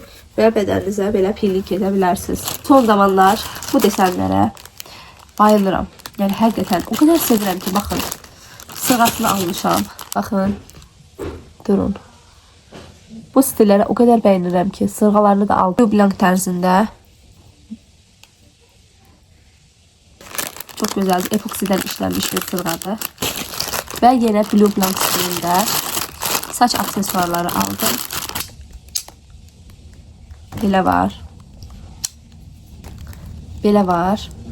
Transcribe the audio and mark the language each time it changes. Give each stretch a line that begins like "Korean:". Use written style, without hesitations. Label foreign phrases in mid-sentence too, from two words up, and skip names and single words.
Azerbaijani: Və bədəninizə belə peeling edə bilərsiniz. Son zamanlar bu desenlərə bayılıram. Yəni həqiqətən o qədər sevirəm ki, baxın. Sırğasını almışam. Baxın. Durun. Bu stilləri o qədər bəyənirəm ki, sırğalarını da aldım. Blank tərzində.
Turkish: Çok güzel epoksiden işlenmiş bir sırğadır. Ve yine Blue Blanc stilinde saç aksesuarları aldım.
Azerbaijani: Belə var. Belə var.